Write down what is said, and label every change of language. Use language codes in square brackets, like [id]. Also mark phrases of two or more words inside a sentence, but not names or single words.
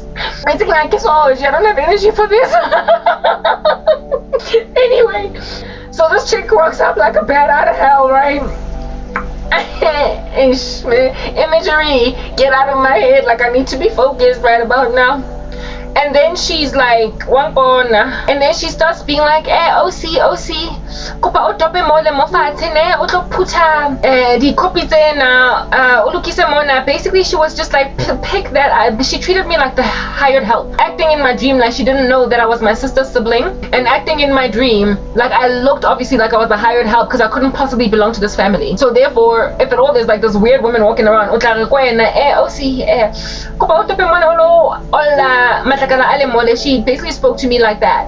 [en] Basically, I guess I don't have energy for this. Anyway, so this chick walks up like a bat out of hell, right? Imagery, get out of my head, like I need to be focused right about now. And then she's like, and then she starts being like, OC, [st] kopa o tope mo le mo fatshe ne o tlo phutha di copy tsena o lokise mona. [en] Basically she was just like pick that she treated me like the hired help, acting in my dream like she didn't know that I was my sister's sibling, and acting in my dream like I looked obviously like I was the hired help because I couldn't possibly belong to this family. So therefore, if at all there's like this weird woman walking around, she basically spoke to me like that.